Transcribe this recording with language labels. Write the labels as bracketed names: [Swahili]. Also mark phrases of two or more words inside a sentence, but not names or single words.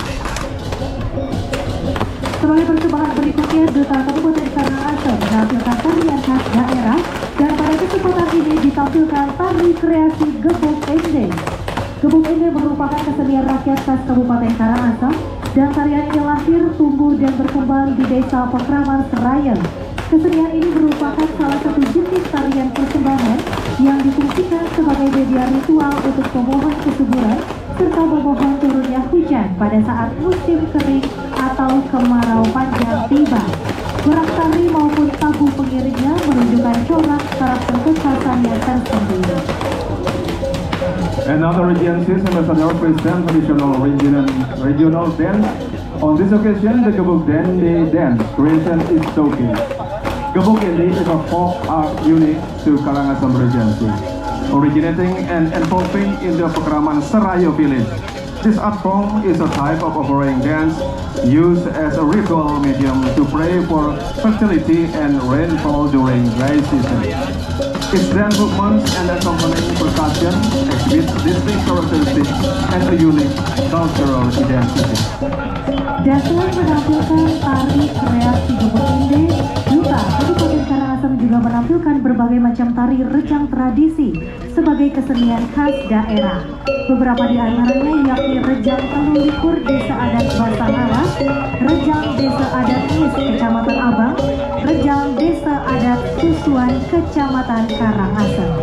[Indonesian] Sebagai persembahan berikutnya, Duta Kabupaten Karangasem menampilkan tarian khas daerah dan pada kesempatan ini ditampilkan tari kreasi Gebuk Ende. Gebuk Ende merupakan kesenian rakyat khas Kabupaten Karangasem dan tarian ini lahir, tumbuh, dan berkembang di Desa Pakraman Seraya. Kesenian ini merupakan salah satu jenis tarian persembahan yang difungsikan sebagai media ritual untuk memohon kesuburan serta memohon turunnya hujan pada saat musim kering atau kemarau panjang tiba. Gerak tari maupun tabu pengiringnya menunjukkan corak karakter kekhasannya tersendiri. [English] Another Regency ambassador present traditional regional dance. On this occasion, the Gebuk Ende dance creation is showcased. Gebuk Ende is a folk art unique to Karangasem Regency, originating and evolving in the Pakraman Seraya village. This art form is a type of offering dance used as a ritual medium to pray for fertility and rainfall during dry season. Its dance movements and accompanying percussion exhibit distinct characteristics and a unique cultural identity. [Indonesian] Dan selain menampilkan tari kreasi Gebuk Ende, Duta Kabupaten Karangasem juga menampilkan berbagai macam tari rejang tradisi sebagai kesenian khas daerah. Beberapa di antaranya yakni rejang Talulikur Desa Adat Basangalas, rejang Desa Adat Nis Kecamatan Abang, rejang Desa Adat Susuan Kecamatan Karangasem.